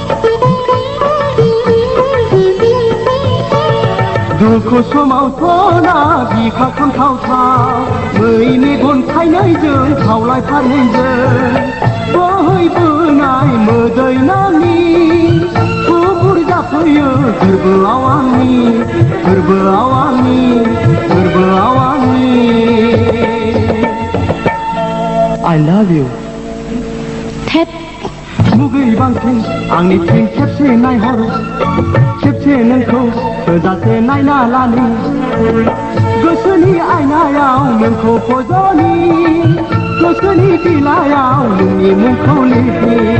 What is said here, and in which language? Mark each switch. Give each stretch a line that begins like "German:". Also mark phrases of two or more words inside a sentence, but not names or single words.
Bodo: दुखु समावथ' ना बिखा खामथावथाव मै मेगन थाइनैजों खावलाय फारनैजों बोहैबोनाय मोदै नानि थुबुर जाफैयो गोरबोआव आंनि
English: I love you थेट
Bodo: मुगै बांसिन आंनिथिं खेबसे नायहर खेबसे नोंखौ थोजासे नायना लानि गोसोनि आयनायाव नोंखौ फज'नि गोसोनि बिलाइयाव नोंनि मुंखौ लिरनि